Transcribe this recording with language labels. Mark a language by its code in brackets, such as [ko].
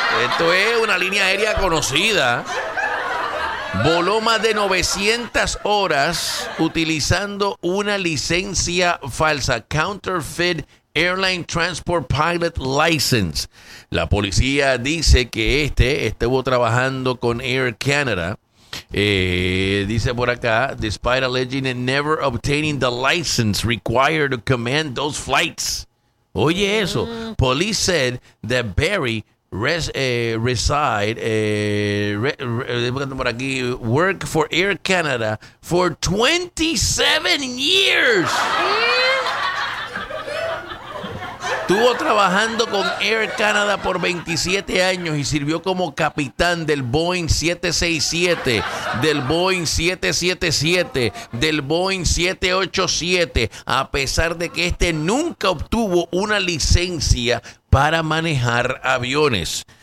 [es] Esto es una línea aérea conocida. Voló más de 900 horas utilizando una licencia falsa. [en] Counterfeit Airline Transport Pilot License. [es] La policía dice que este estuvo trabajando con Air Canada. Dice por acá, [en] despite alleging and never obtaining the license required to command those flights. [es] Oye eso. [en] Police said that Barry work for Air Canada for 27 years. [es] Estuvo trabajando con Air Canada por 27 años y sirvió como capitán del Boeing 767, del Boeing 777, del Boeing 787, a pesar de que este nunca obtuvo una licencia para manejar aviones.